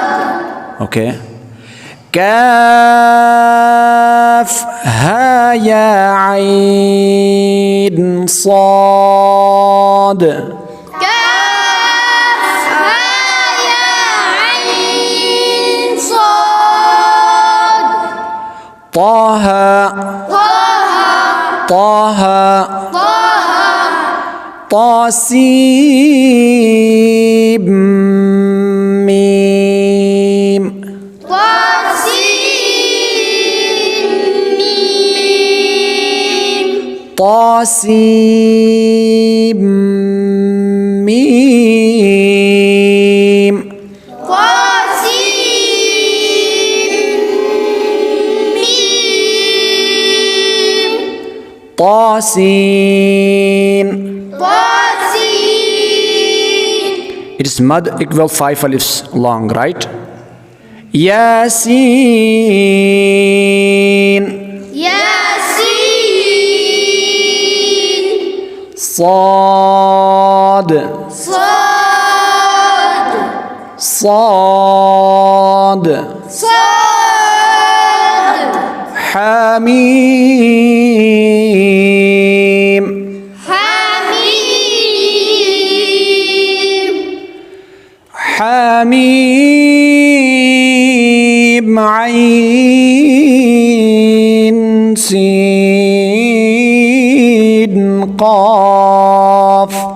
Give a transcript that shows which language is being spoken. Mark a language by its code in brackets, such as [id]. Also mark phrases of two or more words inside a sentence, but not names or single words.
[ar] Okay. كاف ها يا عين صاد. كاف ها يا عين صاد. Taha. Taha. Taha. Taha. طاسين ميم. طاسين ميم. طاسين ميم. طاسين ميم. Tasin. Tasin. [en] It is mad equal 5 alifs long, right? [ar] Yasin. Yasin. Sad. Sad. Sad. Sad. Hamim. Hamim. حاميم عين سين قاف.